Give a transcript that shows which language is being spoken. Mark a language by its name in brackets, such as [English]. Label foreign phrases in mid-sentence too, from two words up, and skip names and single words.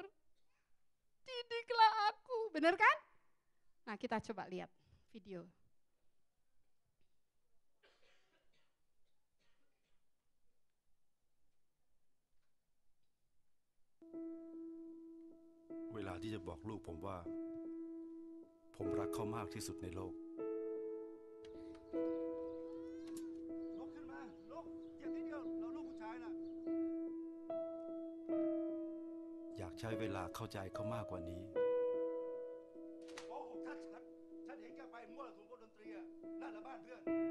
[Indonesian] Didiklah aku, benar kan? Nah, kita coba lihat video. [Thai] Pada ที่จะบอกลูกผมว่าผมรักเขามากที่สุดในโลกลุกขึ้นมาลุกเหยียบนิดเดียวเราลูกผู้ชายน่ะ อยากใช้เวลาเข้าใจเขามากกว่านี้โอ้ฉันเห็นแกไปมั่วสุมกับดนตรีอ่ะนั่นแหละบ้านเพื่อน